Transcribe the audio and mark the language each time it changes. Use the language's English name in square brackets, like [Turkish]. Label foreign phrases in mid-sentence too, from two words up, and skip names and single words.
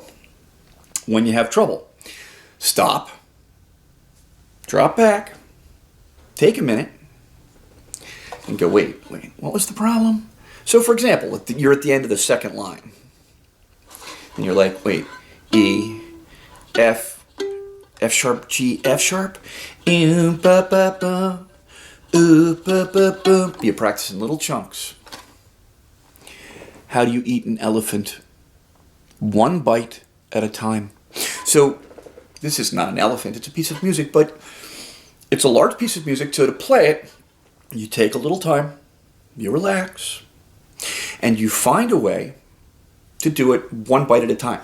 [English] When you have trouble, stop, drop back, take a minute, and go, wait, what was the problem? So for example, you're at the end of the second line, and you're like, wait, E, F sharp, G, F sharp, ooh, ba, ba, ba, ooh, ba, ba, ba. You practice in little chunks. How do you eat an elephant? One bite at a time. So this is not an elephant, it's a piece of music, but it's a large piece of music, so to play it, you take a little time, you relax, and you find a way to do it one bite at a time.